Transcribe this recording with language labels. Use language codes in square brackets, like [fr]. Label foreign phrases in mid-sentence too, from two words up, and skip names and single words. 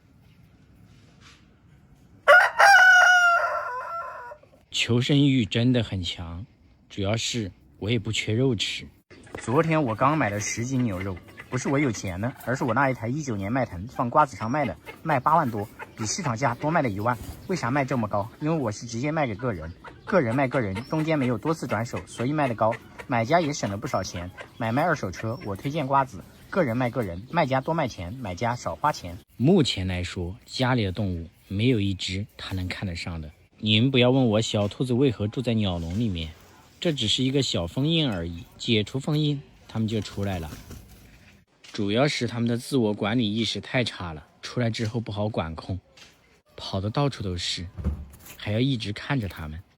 [zh] 求生欲真的很強，主要是我也不缺肉吃。昨天我刚買了10斤牛肉，不是我有錢呢，而是我那一台19年迈腾放瓜子上賣的，賣8 萬多，比市场價多賣了1萬。為啥賣這麼高？因為我是直接賣給個人，個人賣個人，中間沒有多次轉手，所以賣得高，買家也省了不少錢。買賣二手車，我推薦瓜子， 個人賣個人，賣家多賣錢，買家少花錢。目前來說，家裡的動物沒有一隻他能看得上的。你們不要問我小兔子為何住在鳥籠裡面，這只是一個小封印而已，解除封印，它們就出來了。主要是它們的自我管理意識太差了，出来之後不好管控，跑得到處都是，還要一直看着它們。